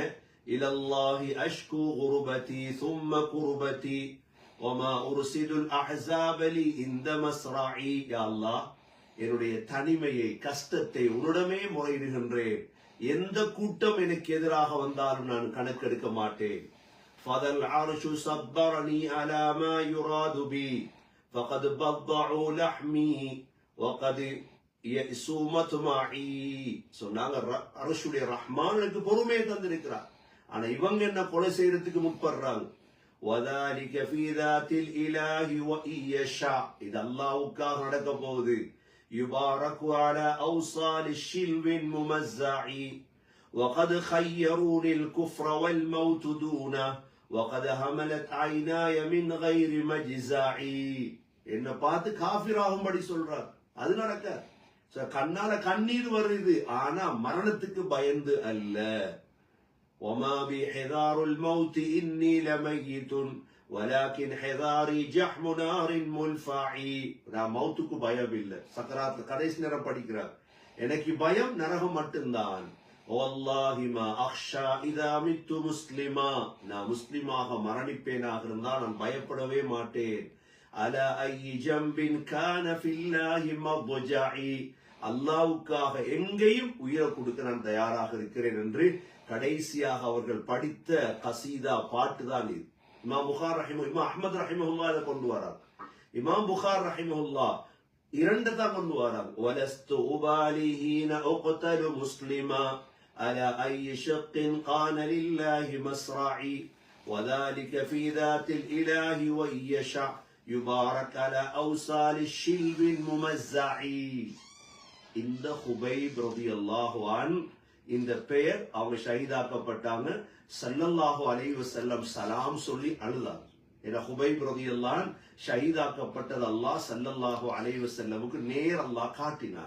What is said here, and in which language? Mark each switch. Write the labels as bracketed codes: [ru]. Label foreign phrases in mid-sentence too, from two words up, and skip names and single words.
[ar] إلى الله أشكو غربتي ثم كربتي وما أرصد الأحزاب لي عند مصرعي. [ta] யா அல்லாஹ், என்னுடைய தனிமையை, கஷ்டத்தை உன்னிடமே முறையிடுகின்றேன். எந்த கூட்டம் எனக்கு எதிராக வந்தாலும் நான் கணக்கெடுக்க மாட்டேன். [ar] فذا العرش صبرني على ما يراد بي فقد بضعوا لحمي وقد يئسوا مطمعي. [ta] சொன்னாங்க, அர்ஷுடைய ரஹ்மான் எனக்கு பொறுமையை தந்திருக்கிறார், ஆனா இவங்க என்ன கொலை செய்யறதுக்கு முற்படுறாங்க. [ar] وذلك في ذات الاله وإن يشاء. [ta] இது அல்லாஹ்வுக்காக நடக்க போகுது. [ar] يبارك على أوصال الشلو الممزع وقد خيروني الكفر والموت دونه وقد هملت عيناي من غير مجزعي. [ta] என்ன பார்த்து காஃபிராகும்படி சொல்றார். அது நடக்க கண்ணால கண்ணீர் வருது, ஆனா மரணத்துக்கு பயந்து அல்ல. [ar] وما بي حذار الموت إني لميت ولكن حذاري جحم نار ملفعي. [ta] நான் மௌத்துக்கு பயம் இல்லை. சக்கராத்ல கடைசி நேரம் படிக்கிறார், எனக்கு பயம் நரகம் மட்டும்தான். [ar] والله ما أخشى إذا مت مسلما. [ta] நான் முஸ்லிமாக மரணிப்பேனாக இருந்தால் நான் பயப்படவே மாட்டேன். [ar] على أي جنب كان في الله مصرعي. [ta] அல்லாஹ்வுக்காக எங்கேயும் உயிரை கொடுக்க நான் தயாராக இருக்கிறேன் என்று கடைசியாக அவர்கள் படித்த கசீதா பாட்டு தான் இது. இமாம் அஹ்மத் ரஹிமஹுல்லாஹ் இதை கொண்டு வரார். இமாம் புகார் ரஹிமஹுல்லாஹ் இரண்டு தான் கொண்டு வராங்க. [ar] ولست أبالي حين أقتل مسلما على أي شق قان لله مصرعي وذلك في ذات الإله وإن يشاء يبارك على أوصال الشلب الممزعي. [ta] இந்த ஹுபைப் [ar] رضي الله عنه, [ta] இந்த பெயர் அவங்க ஷஹீதாக்கப்பட்டாங்க. [ar] صلى الله عليه وسلم [ta] சலாம் சொல்லி அழுதாங்க. ஏன்னா ஹுபைப் [ar] رضي الله عنه [ta] ஷஹீதாக்கப்பட்டது அல்லாஹ் [ar] صلى الله عليه [ta] வஸல்லமுக்கு நேர் அல்லாஹ் காட்டினார்.